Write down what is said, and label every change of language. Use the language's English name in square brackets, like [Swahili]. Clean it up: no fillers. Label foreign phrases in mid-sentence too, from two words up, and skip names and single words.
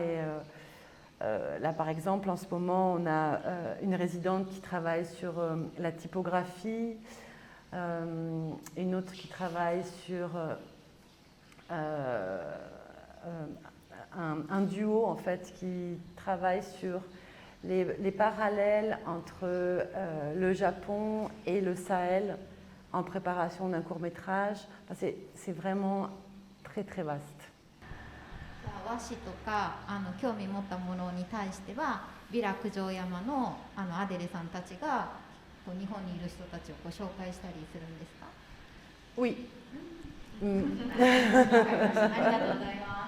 [French] Et là, par exemple, en ce moment, on a une résidente qui travaille sur la typographie, une autre qui travaille sur un duo en fait qui travaille sur les parallèles entre le Japon et le Sahel en préparation d'un court-métrage. Enfin, c'est vraiment très très vaste. [Japanese] 和紙とか興味持ったものに対してはビラ九条山のアデレさんたちが日本にいる人たちを紹介したりするんですか？ [French] Oui. [Japanese] ありがとうございます。